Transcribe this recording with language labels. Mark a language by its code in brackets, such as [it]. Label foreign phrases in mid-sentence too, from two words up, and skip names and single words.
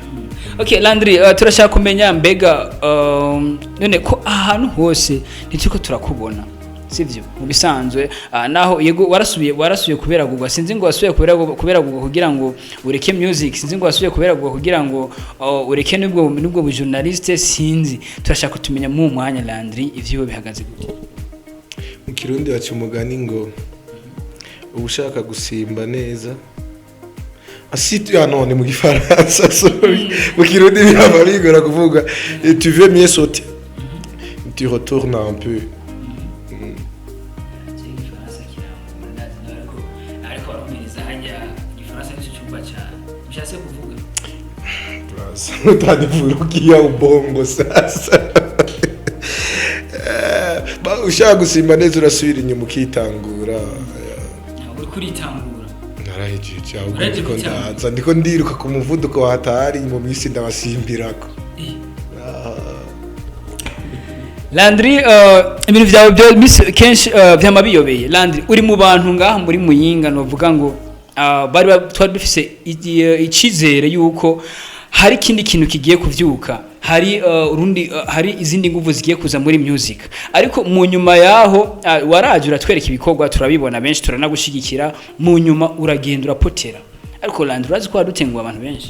[rn] okay Landry turashaka kumenya mbega none ko ahantu hose nitiko turakubona sivyo mu bisanzwe naho yego warasubiye kubera gugwa sinzi ngo wasubiye kubera gugwa kugira ngo ureke music sinzi ngo wasubiye kubera gugwa kugira ngo ureke nubwo bu journaliste sinzi turashaka kutumenya mu mwanya Landry ivyo bihagaze gute mu kirundi baca umugani ngo ubushaka gusimba neza asiti none mu gifaransa sorry mu kirundi bihaba bigora kuvuga [fr] tu veux mieux sauter tu retournes un peu [sw] utanivurugia ubongo sasa [rn] ushaka gusimba neza urasubira inyuma ukitangura uri kuritangura narahejeje ahubwo ndiko ndiruka ku muvuduko wa hatari mu minsi ndabasimbirako Landry ibintu byawe byo kenshi byamabiyobeye Landry uri mu bantu ngaha muri muyinga no vuga ngo bari twari dufise icizere yuko hari ikindi kintu kigiye kuvyuka hari izindi nguvu zigiye kuza muri music ariko mu nyuma yaho waraje uratwereka ibikorwa turabibona benshi turanagushigikira mu nyuma uragenda urapotera ariko Landry urazi ko wadutenguye abantu benshi